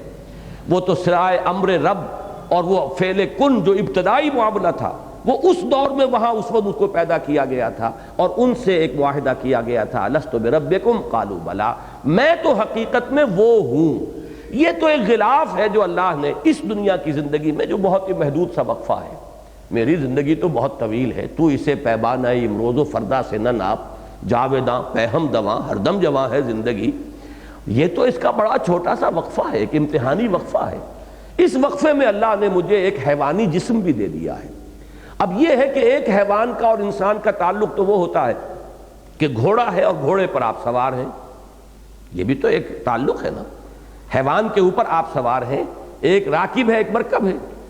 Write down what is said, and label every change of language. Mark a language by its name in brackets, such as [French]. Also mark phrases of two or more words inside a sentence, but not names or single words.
[Urdu] وہ تو سرائے امر رب اور وہ فعل کن جو ابتدائی معاملہ تھا، وہ اس دور میں وہاں اس وقت اس کو پیدا کیا گیا تھا اور ان سے ایک معاہدہ کیا گیا تھا، [Arabic] لست بربکم قالوا بلا، [Urdu] میں تو حقیقت میں وہ ہوں۔ یہ تو ایک غلاف ہے جو اللہ نے اس دنیا کی زندگی میں، جو بہت ہی محدود سا وقفہ ہے۔ میری زندگی تو بہت طویل ہے، تو اسے پیبانہ امروز و فردا سے نہ ناپ، جاویداں پہم دواں ہر دم جواں ہے زندگی۔ یہ تو اس کا بڑا چھوٹا سا وقفہ ہے، ایک امتحانی وقفہ ہے۔ اس وقفے میں اللہ نے مجھے ایک حیوانی جسم بھی دے دیا ہے۔ اب یہ ہے کہ ایک حیوان کا اور انسان کا تعلق تو وہ ہوتا ہے کہ گھوڑا ہے اور گھوڑے پر آپ سوار ہیں، یہ بھی تو ایک تعلق ہے نا، حیوان کے اوپر آپ سوار ہیں، ایک راکب ہے ایک مرکب ہے۔